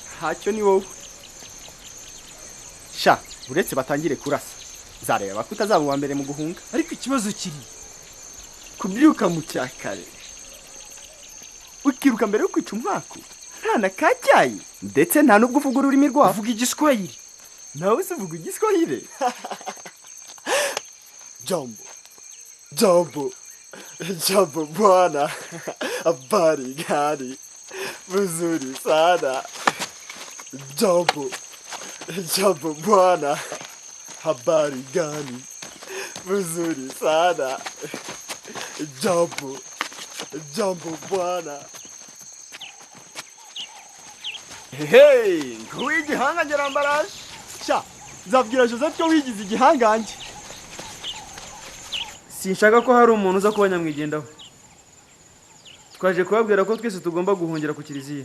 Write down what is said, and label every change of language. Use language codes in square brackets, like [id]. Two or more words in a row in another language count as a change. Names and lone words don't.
[rw] Hacyo ni wowe sha uretse batangire kurasa zareba ko utazaba uwa mbere mu guhunga. Ariko ikibazo kiri kubyuka mu cyakare ukiruka mbere yo kwica umwaku nta na kacyayi ndetse nta n'ubwo uvuga ururimi rwawe. uvuga igiswahili nawe se uvuga igiswahili? [sw] Jambo, jambo, jambo bwana, habari gani? Mzuri sana. Jambo, jambo bwana, habari gani? Mzuri sana. Jambo, jambo bwana. [rw] Hey, kuwigihanga ngerambaraje. Sha, zabwira Joseph ko wigize igihangange. Sinshaka ko hari umuntu uza kuba nyamwigendaho. Twaje kubabwira ko twese tugomba guhungira ku kiliziya.